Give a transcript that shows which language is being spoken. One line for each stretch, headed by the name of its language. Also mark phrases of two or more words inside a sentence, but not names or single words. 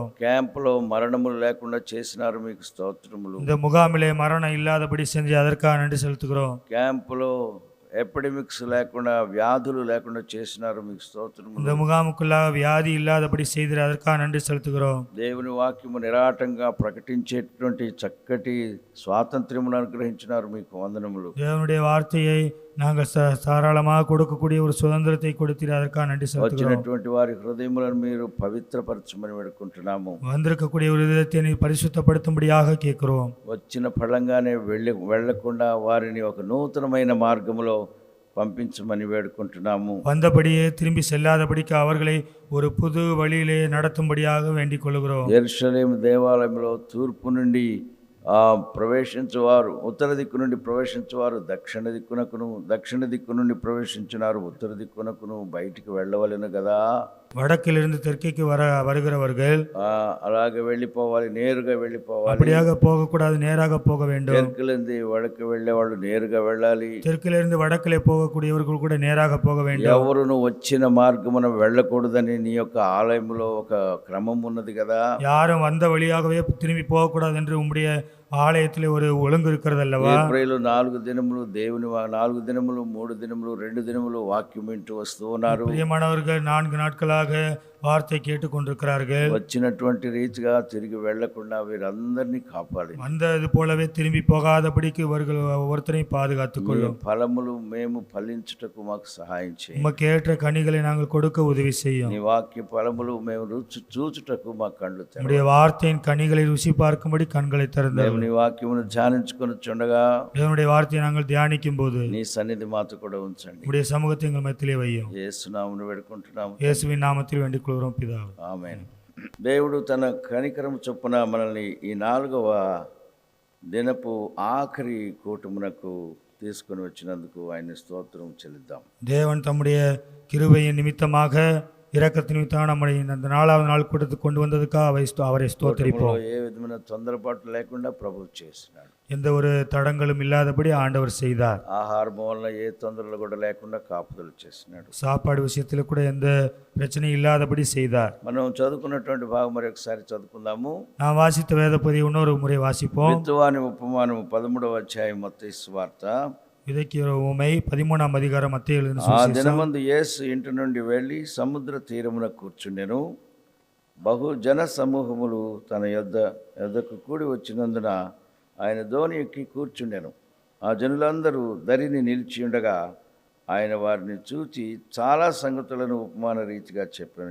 Telugu: క్యాంపులో మరణములు లేకుండా చేసినారు, మీకు స్తోత్రములు.
Tamil: இந்த முகாமிலே மரணம் இல்லாதபடி செஞ்சு அதற்காக நன்றி செலுத்துகிறோம்.
Telugu: క్యాంపులో ఎపిడమిక్స్ లేకుండా వ్యాధులు లేకుండా చేసినారు, మీకు స్తోత్రములు.
Tamil: இந்த முகாமுக்குள்ளாக வியாதி இல்லாதபடி செய்து அதற்காக நன்றி செலுத்துகிறோம்.
Telugu: దేవుని వాక్యము నిరాటంగా ప్రకటించేటువంటి చక్కటి స్వాతంత్ర్యమును అనుగ్రహించినారు, మీకు వందనములు.
Tamil: தேவனுடைய வார்த்தையை நாங்கள் தாராளமாக கொடுக்கக்கூடிய ஒரு சுதந்திரத்தை கொடுத்தீர், அதற்காக நன்றி செலுத்துகிறோம்.
Telugu: వచ్చినటువంటి వారి హృదయములను మీరు పవిత్రపరచమని వేడుకుంటున్నాము.
Tamil: வந்திருக்கக்கூடிய ஒரு விதத்தை நீ பரிசுத்தப்படுத்தும்படியாக கேட்கிறோம்.
Telugu: వచ్చిన ఫలంగానే వెళ్లకుండా వారిని ఒక నూతనమైన మార్గములో పంపించమని వేడుకుంటున్నాము.
Tamil: வந்தபடியே திரும்பி செல்லாதபடிக்கு அவர்களை ஒரு புது வழியிலே நடத்தும்படியாக வேண்டிக் கொள்கிறோம்.
Telugu: యెరూషలేము దేవాలయంలో తూర్పు నుండి ప్రవేశించువారు ఉత్తర దిక్కు నుండి ప్రవేశించువారు దక్షిణ దిక్కు నుండి ప్రవేశించినారు ఉత్తర దిక్కునకును బయటికి వెళ్ళవలెను కదా.
Tamil: வடக்கிலிருந்து தெற்கைக்கு வருகிறவர்கள்
Telugu: అలాగే వెళ్ళిపోవాలి, నేరుగా వెళ్ళిపోవాలి.
Tamil: அப்படியாக போகக்கூடாது, நேராக போக வேண்டும். தெற்குலேருந்து வடக்கு
Telugu: వెళ్ళే వాళ్ళు నేరుగా వెళ్ళాలి.
Tamil: தெற்கிலிருந்து வடக்கிலே போகக்கூடியவர்கள் கூட நேராக போக வேண்டும்.
Telugu: ఎవరును వచ్చిన మార్గమున వెళ్ళకూడదని నీ యొక్క ఆలయంలో ఒక క్రమం ఉన్నది కదా.
Tamil: யாரும் வந்த வழியாகவே திரும்பி போகக்கூடாது என்று உம்முடைய ஆலயத்திலே ஒரு ஒழுங்கு இருக்கிறது அல்லவா?
Telugu: ఏప్రిల్ 4 దినములు దేవుని 4 దినములు 3 దినములు 2 దినములు వాక్యం వింటూ వస్తూ ఉన్నారు.
Tamil: பிரியமானவர்கள் 4 நாட்களாக வார்த்தை கேட்டுக்கொண்டிருக்கிறார்கள்.
Telugu: వచ్చినటువంటి రీతిగా తిరిగి వెళ్లకుండా వీరందరినీ కాపాడి
Tamil: வந்தது போலவே திரும்பி போகாதபடிக்கு இவர்கள் ஒவ்வொருத்தரையும் பாதுகாத்துக் கொள்ளும்.
Telugu: ఫలములు మేము ఫలించుటకు మాకు సహాయం చేయి.
Tamil: உமக்கு ஏற்ற கனிகளை நாங்கள் கொடுக்க உதவி செய்யும்.
Telugu: నీ వాక్య ఫలములు మేము రుచి చూచుటకు మా కళ్ళు తెరవు.
Tamil: நம்முடைய வார்த்தையின் கனிகளை ருசி பார்க்கும்படி கண்களை
Telugu: మేము
Tamil: திறந்தருளும்.
Telugu: నీ వాక్యమును ధ్యానించుకొనుచుండగా
Tamil: தேவனுடைய வார்த்தையை நாங்கள் தியானிக்கும் போது
Telugu: నీ సన్నిధి మాతో కూడా ఉంచండి.
Tamil: உம்முடைய சமூகத்தை எங்கள் மத்தியிலே வையும்.
Telugu: యేసునామమున వేడుకుంటున్నాము.
Tamil: இயேசுவின் நாமத்தில் வேண்டிக் கொள்கிறோம் பிதாவே.
Telugu: ఆమేన్. దేవుడు తన కనికరం చొప్పున మనల్ని ఈ 4వ దినపు ఆఖరి కూటమునకు తీసుకొని వచ్చినందుకు ఆయన స్తోత్రం చెల్లిద్దాం.
Tamil: தேவன் தம்முடைய கிருபையின் நிமித்தமாக இரக்கத்தின் நிமித்தமாக நம்மை இந்த 4வது நாள் கூட்டத்துக்கு கொண்டு வந்ததுக்காக அவரை ஸ்தோத்திரிப்போம்.
Telugu: ఏ విధమైన తొందరపాటు లేకుండా ప్రభువు చేసినాడు.
Tamil: எந்த ஒரு தடங்களும் இல்லாதபடி ஆண்டவர் செய்தார்.
Telugu: ఆహారం వలన ఏ తొందరలు కూడా లేకుండా కాపుదలు చేసినాడు.
Tamil: சாப்பாடு விஷயத்தில் கூட எந்த பிரச்சனையும் இல்லாதபடி செய்தார்.
Telugu: మనం చదువుకున్నటువంటి భాగం మరి ఒకసారి చదువుకుందాము.
Tamil: நான் வாசித்த வேத பகுதியை இன்னொரு முறை வாசிப்போம்.
Telugu: విత్తువాని ఉపమానము 13వ అధ్యాయం మత్తయి సువార్త.
Tamil: விதைக்கிற உமை 13ஆம் அதிகாரம் மత్తேயு எழுதின
Telugu: ఆ
Tamil: சுவிசேஷம்.
Telugu: దినమందు యేసు ఇంటి నుండి వెళ్ళి సముద్ర తీరమున కూర్చుండెను. బహు జన సమూహములు తన యొద్దకు కూడి వచ్చినందున ఆయన దోణి ఎక్కి కూర్చుండెను. ఆ జనులందరూ దరిని నిలిచి ఉండగా ఆయన వారిని చూచి చాలా సంగతులను ఉపమాన రీతిగా చెప్పాను.